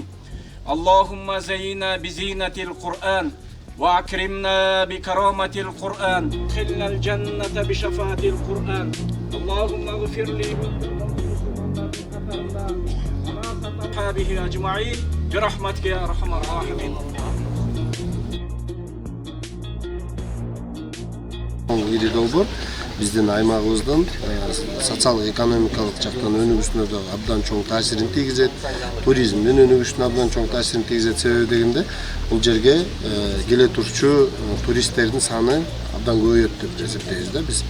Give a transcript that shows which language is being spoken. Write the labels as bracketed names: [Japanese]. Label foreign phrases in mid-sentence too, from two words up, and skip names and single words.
[Arabic] اللهم زينا بزينة القرآن وأكرمنا بكرامة القرآن، ادخلنا الجنة بشفاعة القرآن. اللهم اغفر لي وأصحابه أجمعين برحمتك يا أرحم الراحمين. [Kyrgyz] Iri dolbor биздин аймагыбыздын социалдык экономикалык жактан өнүгүшүнө да абдан чоң таасирин тийгизет. Туризмдин өнүгүшүнө абдан чоң таасирин тийгизет. Себеби дегенде бул жерге келе турчу туристтердин саны абдан көбөйөт деп эсептейбиз да биз.